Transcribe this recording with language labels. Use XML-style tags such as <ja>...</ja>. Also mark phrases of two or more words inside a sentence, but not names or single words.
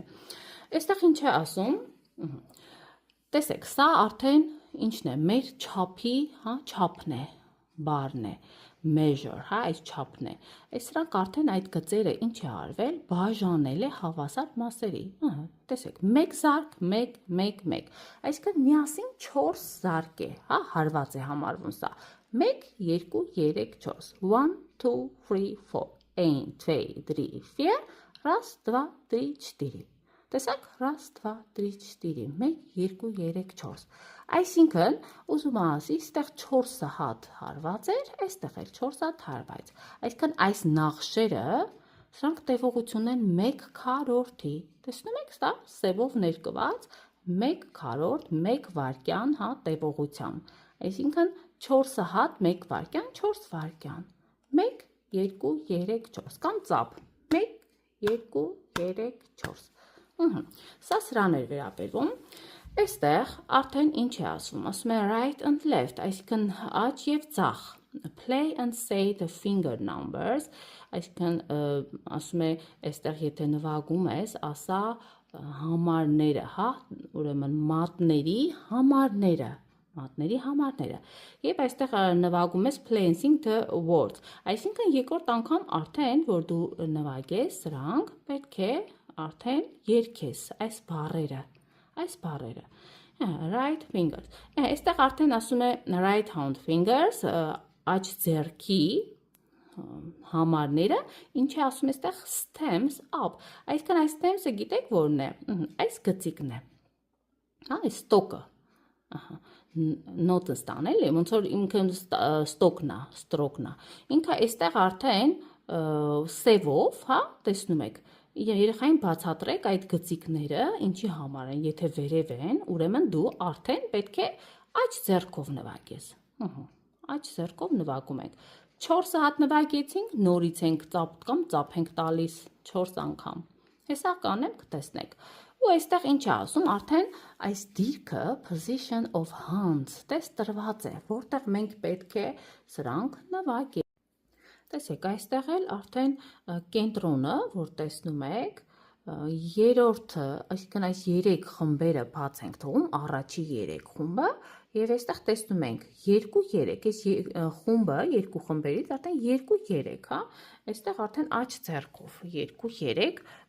<hy>Այստեղ ինչ է ասում։ Տեսեք, սա արդեն ինչն է, մեր չափի, հա, չափն է, բառն է, measure, հա, այս չափն է։ Սրանք արդեն այդ գծերը ինչ է արվել, բաժանել է հավասար մասերի։ Տեսեք, 1 զարկ, 1, 1, 1։ Այսինքն միասին 4 զարկ է, հա, հարված է համարվում սա։ 1, 2, 3, 4։ 1, 2, 3, 4։ 1, 2, 3, 4,</hy> <ru>раз, два, три, четыре։ Տեսակ, раз, два, три,</ru> <hy>четыре, 1, 2, 3, 4։ Այսինքն, ուզում ասի, այստեղ 4 հատ հարված էր, այստեղ էլ 4 հատ հարված։ Այսինքն, այս նախշերը, սրանք տևողություն են 1/4-ի։ Տեսնում եք, սա սևով ներկված 1/4, 1 վայրկյան, հա, տևողությամբ։ Այսինքն, 4 հատ 1 վայրկյան, 4 վայրկյան։ 1, 2, 3, 4 կամ ծափ 1, 2, 3, 4։ Սա սրան էր վերաբերվում։ Այստեղ արդեն ինչ է ասվում, ասում է</hy> <en>right and left,</en> <hy>այսինքն աջ և ձախ,</hy> <en>play and say the finger numbers,</en> <hy>այսինքն ասում է այստեղ եթե նվագում ես, ասա համարները, հա, ուրեմն մատների համարները, և այստեղ նվագում ես</hy> <en>play and sing the words,</en> <hy>այսինքն երկրորդ անգամ արդեն, որ դու նվագես սրանք, պետք է արդեն երգես այս բառերը,</hy> <en>right fingers,</en> <hy>այստեղ արդեն ասում է</hy> <en>right hand fingers,</en> <hy>աջ ձեռքի համարները, ինչ է ասում այստեղ</hy> <en>stems up,</en> <hy>այսքան այս stems-ը գիտեք որն է, այս գծիկն է, այս ստոկը, նոտը ստանել է, ոնց որ ինքը ստրոկնա, ինքը այստեղ արդեն սևով, հա, տեսնում եք, երեխային բացատրեք այդ գծիկները, ինչի համար են, եթե վերև են, ուրեմն դու արդեն պետք է աջ ձեռքով նվագես, աջ ձեռքով նվագում ենք, 4 հատ նվագեցինք, նորից ենք ծափ ենք տալիս 4 անգամ, հեսա կանեմ կտեսնեք, ու այստեղ ինչ է ասում, արդեն այս դիրքը</hy> <en>position of hands,</en> <hy>տես տրված է, որտեղ մենք պետք է սրանք նվագենք, տեսեք, այստեղ էլ արդեն կենտրոնը, որ տեսնում եք, երորդը, այսինքն այս 3 խմբերը բաց ենք թողում, առաջի 3 խումբը, և այստեղ տեսնում ենք 2-3, այս խումբը, 2 խմբերից արդեն 2-3, հա, այստեղ արդեն աջ ձեռքով 2-3, պետք</hy>